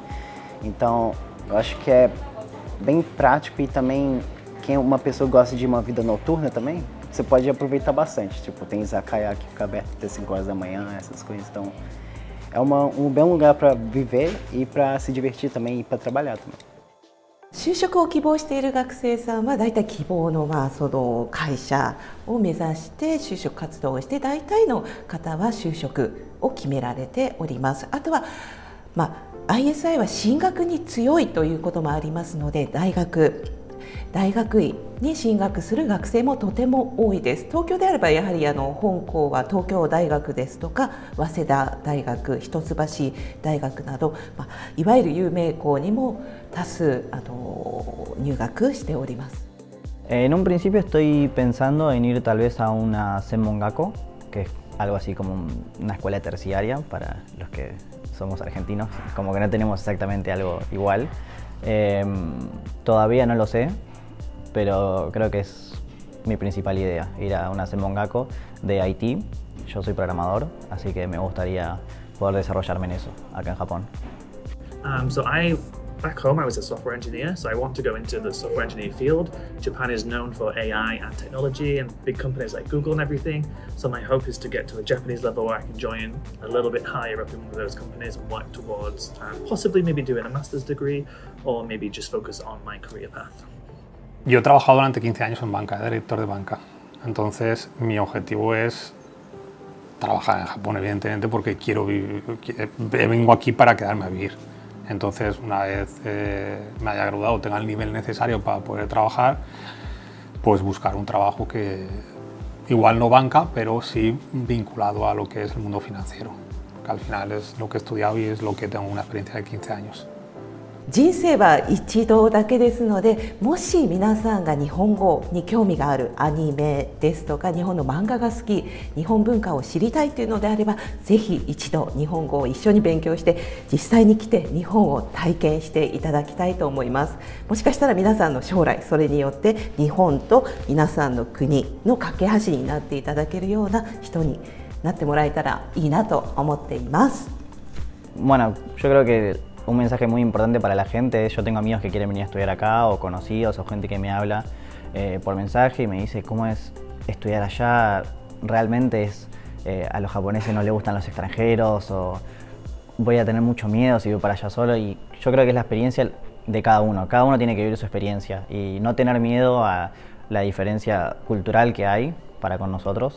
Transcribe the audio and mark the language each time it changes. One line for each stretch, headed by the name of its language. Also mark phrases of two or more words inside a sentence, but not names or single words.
Portuguese: Então, eu acho que é bem prático e também quem uma pessoa gosta de uma vida noturna também, você pode aproveitar bastante. Tipo, tem izakaya que fica aberto até 5 horas da manhã, essas coisas. Então, é um bom lugar para viver e para se divertir também e para trabalhar também.
Japanese: 就職を希望している学生さんは大体希望のその会社を目指して就職活動をして大体の方は就職を決められております。あとは、ISI は進学に強いということもありますので大学院に進学する学生もとても多いです。東京であればやはり本校は東京大学ですとか早稲田大学、一橋大学など、いわゆる有名校にも多数入学しております。
Spanish: En un principio estoy pensando en ir tal vez a una Senmongako, que es algo así como una escuela terciaria para los que somos argentinos, como que no tenemos exactamente algo igual. Todavía no lo sé, pero creo que es mi principal idea, ir a una Senmongako de IT. Yo soy programador, así que me gustaría poder desarrollarme en eso, acá en Japón.
English: Back home, I was a software engineer, so I want to go into the software engineering field. Japan is known for AI and technology and big companies like Google and everything. So my hope is to get to a Japanese level where I can join a little bit higher up in one of those companies and work towards possibly maybe doing a master's degree or maybe just focus on my career path.
Spanish: Yo he trabajado durante 15 años en banca, director de banca. Entonces mi objetivo es trabajar en Japón, evidentemente, porque quiero vivir, vengo aquí para quedarme a vivir. Entonces, una vez me haya graduado, tenga el nivel necesario para poder trabajar, pues buscar un trabajo que igual no banca, pero sí vinculado a lo que es el mundo financiero, que al final es lo que he estudiado y es lo que tengo una experiencia de 15 años.
Japanese: 人生は一度だけですので、もし皆さんが日本語に興味がある、アニメですとか日本の漫画が好き、日本文化を知りたいというのであれば、ぜひ一度日本語を一緒に勉強して実際に来て日本を体験していただきたいと思います。もしかしたら皆さんの将来、それによって日本と皆さんの国の架け橋になっていただけるような人になってもらえたらいいなと思っています。
Spanish: Bueno, yo creo que un mensaje muy importante para la gente es, yo tengo amigos que quieren venir a estudiar acá, o conocidos, o gente que me habla por mensaje y me dice cómo es estudiar allá, realmente es, a los japoneses no les gustan los extranjeros, o voy a tener mucho miedo si voy para allá solo, y yo creo que es la experiencia de cada uno tiene que vivir su experiencia y no tener miedo a la diferencia cultural que hay para con nosotros.